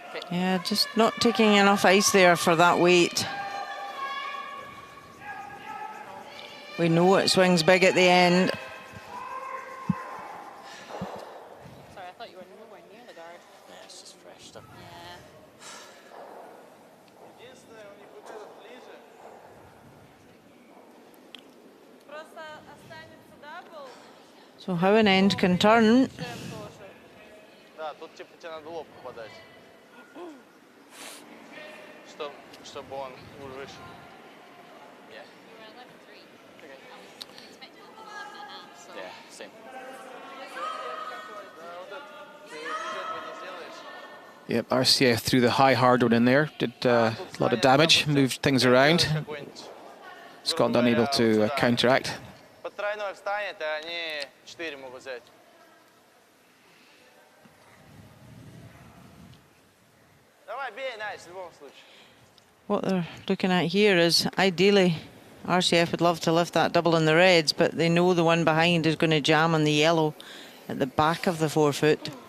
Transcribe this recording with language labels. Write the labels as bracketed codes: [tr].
[en] Yeah, just not taking enough ice there for that weight. We know it swings big at the end. Sorry, I thought you were nowhere near the guard. Yeah, it's just fresh stuff. Yeah. [ru] Единственное, у них вот этот ближе. Просто останется дабл. [en] So how an end can turn. [ru] Джем тоже. Да, тут типа тебе надо лоб попадать. Чтобы он выше. [en] Yeah. You were 11-3. Okay. I was expecting a 11.5, so. Yeah, same. [ru] Да, вот это. Ты этого не сделаешь. [en] Yep, RCF threw the high hard one in there. Did a lot of damage, moved things around. Scotland unable to counteract. [ru] Под тройной встанет, и они 4 могут взять. Давай, бей, Найс, в любом случае. [en] What they're looking at here is ideally RCF would love to lift that double in the reds, but they know the one behind is going to jam on the yellow at the back of the 4 foot.